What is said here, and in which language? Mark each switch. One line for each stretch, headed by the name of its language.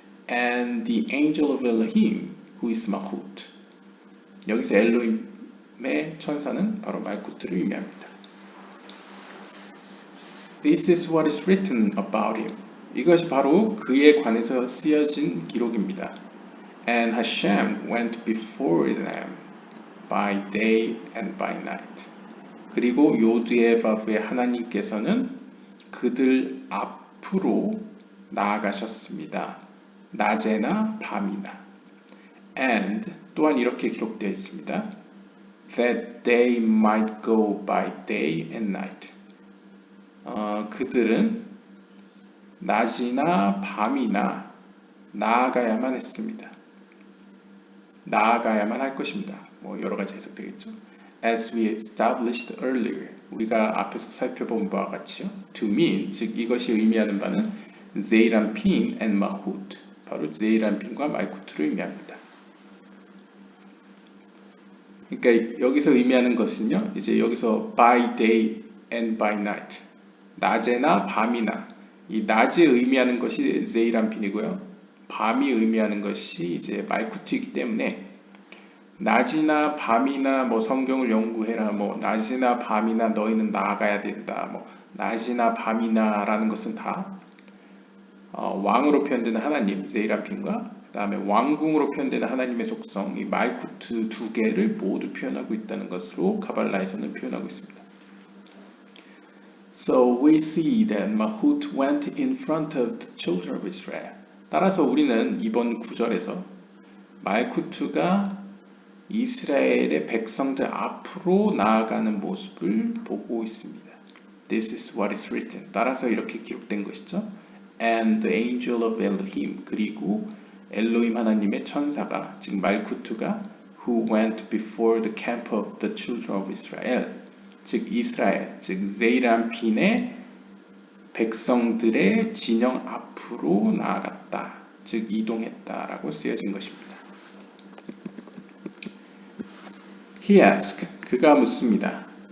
English: And the angel of Elohim, who is Mahut.
Korean: 여기서 엘로힘의 천사는 바로 말쿠트를 의미합니다.
English: This is what is written about him.
Korean: 이것이 바로 그에 관해서 쓰여진 기록입니다.
English: And Hashem went before them by day and by night.
Korean: 그리고 요드의 바브의 하나님께서는 그들 앞으로 나아가셨습니다. 낮에나 밤이나. And 또한 이렇게 기록되어 있습니다.
English: That they might go by day and night.
Korean: 그들은 낮이나 밤이나 나아가야만 했습니다. 나아가야만 할 것입니다. 뭐 여러 가지 해석되겠죠.
English: As we established earlier,
Korean: 우리가 앞에서 살펴본 바와 같이요.
English: To mean,
Korean: 즉 이것이 의미하는 바는 제이란핀 and 마훗, 바로 제이란핀과 말쿠트를 의미합니다. 그러니까 여기서 의미하는 것은요. 이제 여기서
English: by day and by night,
Korean: 낮에나 밤이나, 이 낮이 의미하는 것이 제이란핀이고요. 밤이 의미하는 것이 이제 말쿠트이기 때문에 낮이나 밤이나 뭐 성경을 연구해라, 뭐 낮이나 밤이나 너희는 나아가야 된다, 뭐 낮이나 밤이나라는 것은 다 왕으로 표현되는 하나님 제이란핀과 그 다음에 왕궁으로 표현되는 하나님의 속성 이 말쿠트 두 개를 모두 표현하고 있다는 것으로 가발라에서는 표현하고 있습니다.
English: So we see that Mahut went in front of the children of Israel.
Korean: 따라서 우리는 이번 구절에서 말쿠트가 이스라엘의 백성들 앞으로 나아가는 모습을 보고 있습니다.
English: This is what is written.
Korean: 따라서 이렇게 기록된 것이죠.
English: And the angel of Elohim.
Korean: 그리고 엘로힘 하나님의 천사가, 즉 말쿠트가
English: who went before the camp of the children of Israel.
Korean: 즉 이스라엘, 즉 제이란핀의 백성들의 진영 앞으로 나아갔다. 즉 이동했다라고 쓰여진 것입니다.
English: He asked,
Korean: 그가 묻습니다.